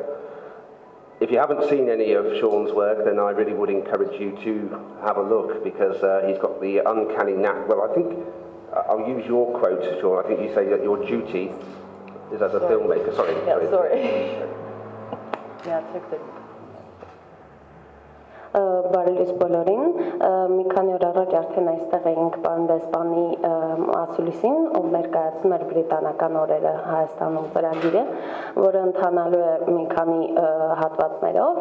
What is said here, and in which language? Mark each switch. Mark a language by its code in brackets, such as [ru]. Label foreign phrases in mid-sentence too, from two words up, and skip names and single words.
[en] If you haven't seen any of Shon's work, then I really would encourage you to have a look, because he's got the uncanny knack. Well, I think I'll use your quote, Shon. I think you say that your duty is as a filmmaker. Sorry. Yeah, sorry. Yeah, check it. [hy] Բարելույս բոլորին, մի քանի օր առաջ արդեն այստեղ էինք պարոն դեսպանի ասուլիսին, ով ներկայացնում էր բրիտանական օրերը Հայաստանում ծրագիրը, որը ընթանալու է մի քանի հատվածներով,